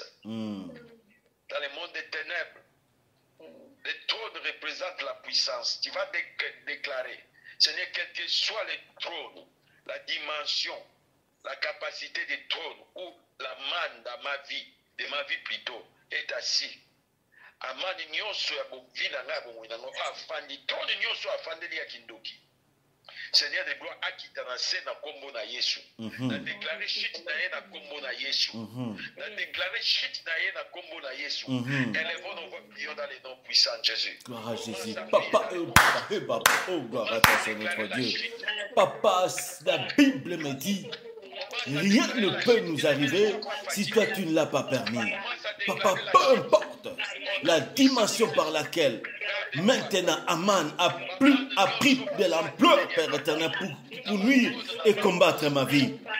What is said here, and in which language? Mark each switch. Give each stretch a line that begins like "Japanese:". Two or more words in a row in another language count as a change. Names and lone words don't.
French: Dans le monde des ténèbres, le trône représente la puissance. Tu vas déclarer, Seigneur, quel que soit le trône, la dimension, la capacité du trône où la manne de ma vie plutôt, est assis.
Lingala: Amani nyonso ya bovina na bomwina no afandi, trône nyonso afandeli ya kindoki.
French: Seigneur de gloire,
Lingala: akita na se na kombo na Yesu. Na
French: déclaré chute
Lingala: na ye na kombo na Yesu. Na
French: déclaré chute
Lingala: na ye na kombo na Yesu.
French: Élevons nos voix prions dans les noms puissants de Jésus. Gloire à Jésus. Papa, oh, gloire à toi, Seigneur notre Dieu. Papa, la Bible me dit, rien ne peut nous arriver si toi tu ne l'as pas permis. Papa, peu importe la dimension par laquelle maintenant Aman a pris de l'ampleur, Père éternel, pour nuire et combattre ma vie.